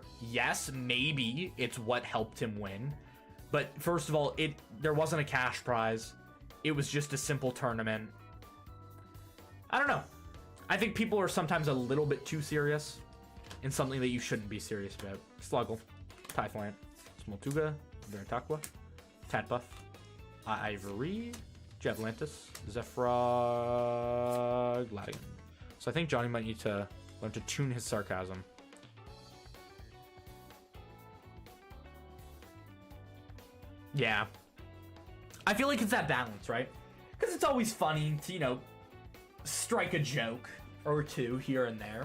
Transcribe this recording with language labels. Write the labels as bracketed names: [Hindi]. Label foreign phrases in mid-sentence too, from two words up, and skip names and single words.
[English] Yes, maybe it's what helped him win, but first of all, there wasn't a cash prize. It was just a simple tournament. I don't know. I think people are sometimes a little bit too serious in something that you shouldn't be serious about. Sluggle, Typhlant, Smoltuga, Veritaqua, Tatbuff, Ivory, Javlantis, Zephra, Gladigan. So I think Johnny might need to learn to tune his sarcasm. Yeah. I feel like it's that balance, right? Because it's always funny to, you know, strike a joke or two here and there.